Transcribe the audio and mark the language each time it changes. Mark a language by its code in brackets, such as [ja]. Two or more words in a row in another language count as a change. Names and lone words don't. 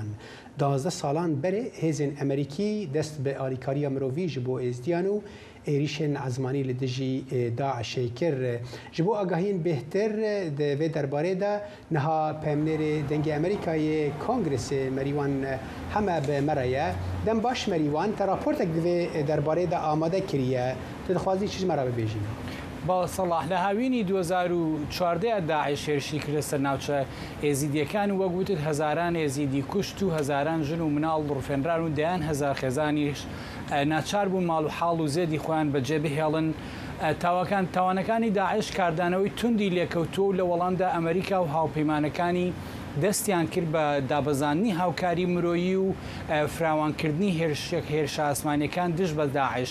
[ku] 12 salan berê hêzên Amerîkî dest bi alîkariya mirovî ji bo êzdiyan û êrişên ezmanî li dijî Daişê kir. Ji bo agahiyên bêhtir di vê derbarê de niha peyamnêrê dengê Amerîkayê Kongresê merîwan heme bi me re ye. Dem baş merîwan te raportek di vê derbarê de amade kiriye. Tu dixwazî çi ji me re bibêjî? [ckb] باڵسەڵاح لە هاوینی 2014 داعش هێرشی کردە سەر ناوچە ئێزیدیەکان و وەگوتت هەزاران ئێزیدی کوشت و هەزاران ژن و مناڵ ڕوفێنران و دەیان هەزار خێزانیش ناچار بوون ماڵ و حاڵ و زێدی خۆیان بەجێ بهێڵن. تاوانەکانی داعش کاردانەوەی توندی لێکەوتووە و لە وەڵامدا ئەمریکا و هاوپەیمانەکانی دەستیان کرد بە دابەزاننی هاوکاری مرۆیی و فراوانکردنی هێرشە ئاسمانیەکان دژ بە داعش.